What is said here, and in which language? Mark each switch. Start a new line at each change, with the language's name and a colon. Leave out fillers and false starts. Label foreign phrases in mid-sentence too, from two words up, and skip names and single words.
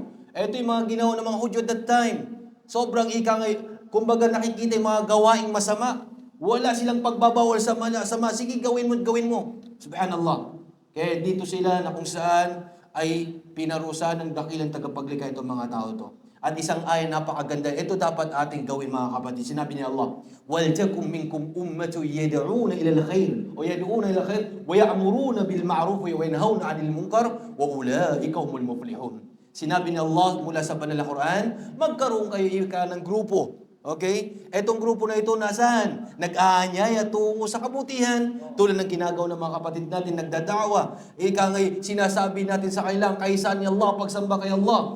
Filipino: Ito yung mga ginawa ng mga Hudyo
English: at that time.
Filipino: Sobrang ika nga, kumbaga nakikita yung mga gawaing masama. Wala silang pagbabawal sa masama. Sige, gawin mo. Subhanallah. Kaya dito sila na kung saan ay pinarusahan ng dakilang tagapaglikha itong mga tao to. At isang ayan napakaganda. Ito dapat ating gawin mga kapatid. Sinabi ni Allah,
Arabic: وَلْتَكُمْ مِنْكُمْ أُمَّةٌ يَدْعُونَ إِلَى الْخَيْرِ وَيَدْعُونَ إِلَى الْخَيْرِ وَيَأْمُرُونَ بِالْمَعْرُوفِ وَيَنْهَوْنَ عَنِ الْمُنْكَرِ وَأُولَٰئِكَ هُمُ الْمُفْلِحُونَ.
Filipino: Sinabi ni Allah mula sa banal na Quran, magkaroon kayo ng grupo. Okay? Etong grupo na ito nasaan? Nag-aanyaya tungo sa kabutihan. Tulad ng ginagawa ng mga kapatid natin, nagdadawa. Ika ngay, sinasabi natin sa kailang, kaisaan ni Allah, pagsamba kay Allah.